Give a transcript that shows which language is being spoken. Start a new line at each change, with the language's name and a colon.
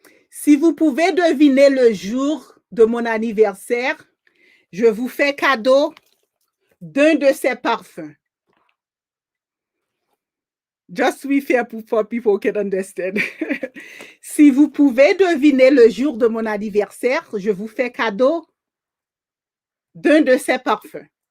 French: Si vous pouvez deviner le jour de mon anniversaire, je vous fais cadeau d'un de ces parfums.
English: Just to be fair for people can understand.
French: Si vous pouvez deviner le jour de mon anniversaire, je vous fais cadeau d'un de ces parfums.